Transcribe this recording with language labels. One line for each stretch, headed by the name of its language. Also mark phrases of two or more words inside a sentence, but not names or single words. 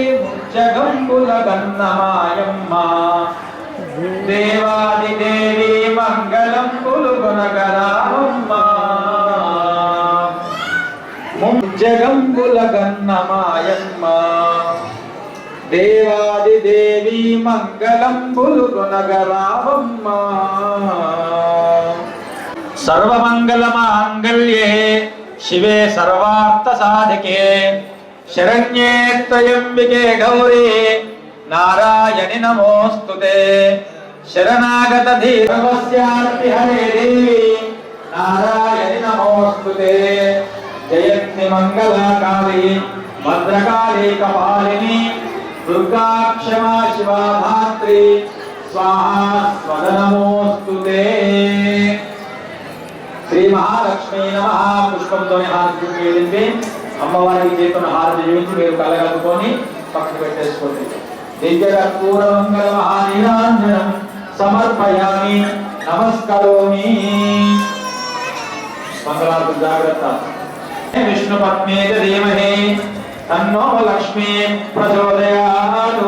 Telugu: ముజ్జగంబుల గన్నమాయమ్మ దేవాదిదేవి మంగళం గురు గుణగరావమ్మ. ముజ్జగంబుల గన్నమాయమ్మ దేవాదిదేవి మంగళం గురు గుణగరావమ్మ.
Sanskrit: सर्वमंगलमांगल्ये शिवे सर्वार्थसाधके शरण्ये त्र्यंबिके गौरी नारायणि नमोस्तुते शरणागत धीरवस्यार्ति हरे देवी नारायणि नमोस्तुते जयन्ति मंगलाकाली भद्रकाली कपालिनी दुर्गा क्षमा शिवा धात्री स्वाहा स्वदा नमोस्तुते श्री महालक्ष्मी नमः पुष्पंतोनि
Telugu: హారతి చేయండి అమ్మవారికి చేతున్న హారతి చేయించి మీరు కలగలుకొని పక్కన పెట్టేసుకోండి
Sanskrit: దివ్యకర్పూర మంగళ మహానీరాంజనం సమర్పయామి నమస్కరోమి
Telugu: మంగళారతి జాగ్రత్త
Sanskrit: విష్ణు పత్నేత ధీమహి తన్నో లక్ష్మీ ప్రచోదయాత్